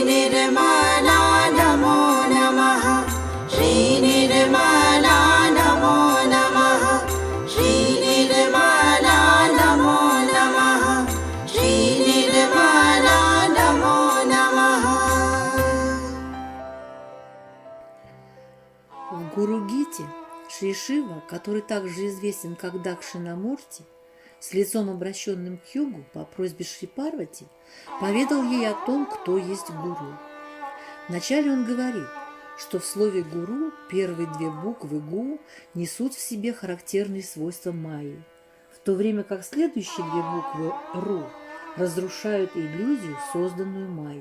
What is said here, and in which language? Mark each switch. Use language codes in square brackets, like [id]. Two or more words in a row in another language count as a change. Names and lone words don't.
[sa] निर्मला नमो नमः श्री निर्मला नमो नमः श्री निर्मला नमो नमः श्री निर्मला नमो नमः. [ru] В Гуру Гите Шри Шива, который также известен как Дакшинамурти, с лицом обращенным к югу по просьбе Шри Парвати, поведал ей о том, кто есть гуру. Вначале он говорит, что в слове «гуру» первые две буквы «гу» несут в себе характерные свойства майи, в то время как следующие две буквы «ру» разрушают иллюзию, созданную майей.